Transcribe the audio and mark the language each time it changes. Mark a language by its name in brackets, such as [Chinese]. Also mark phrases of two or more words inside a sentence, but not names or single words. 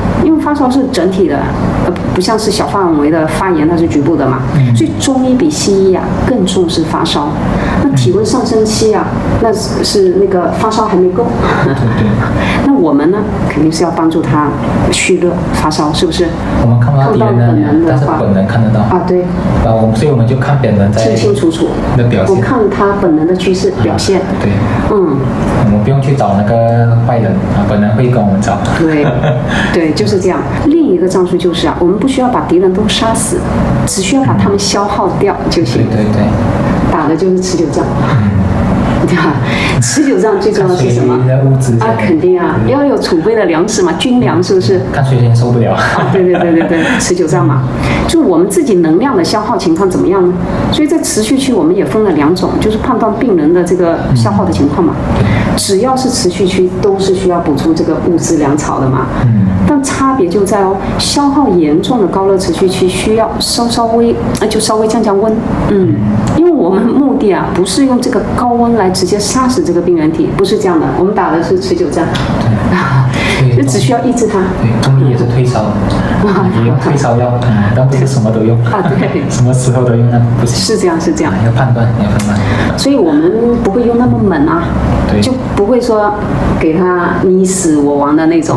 [Chinese] 因為發燒是整體的，不像是小範圍的發炎，它是局部的嘛。所以中醫比西醫啊更重視發燒。那體溫上升期啊，那是那個發燒還沒夠。那我們呢，肯定是要幫助他蓄熱發燒，是不是？我們看不到敵人的，但是本能看得到。啊，对。所以我們就看本能在清清楚楚的表現。我看他本能的趨勢表現。对。我們不用去找那個壞人啊，本能會跟我們找。對，就是這樣。另一個戰術就是啊，我們不需要把敵人都殺死，只需要把他們消耗掉就行。对。打的就是持久戰。对吧？持久戰最重要的是什麼？啊，肯定啊，要有儲備的糧食嘛，軍糧是不是？看誰先受不了。啊，對，持久戰嘛，就我們自己能量的消耗情況怎麼樣呢？所以在持續區我們也分了2種，就是判斷病人的這個消耗的情況嘛。只要是持續區，都是需要補充這個物資糧草的嘛。但差別就在消耗嚴重的高熱持續區需要稍微降溫。因為我們目的啊，不是用這個高溫來直接殺死這個病原體，不是這樣的，我們打的是持久戰，就只需要抑制它。對，中醫也是退燒，也用退燒藥，但不是什麼都用。對，什麼時候都用那不行。是這樣。要判斷。所以我們不會用那麼猛啊，就不會說給他你死我亡的那種。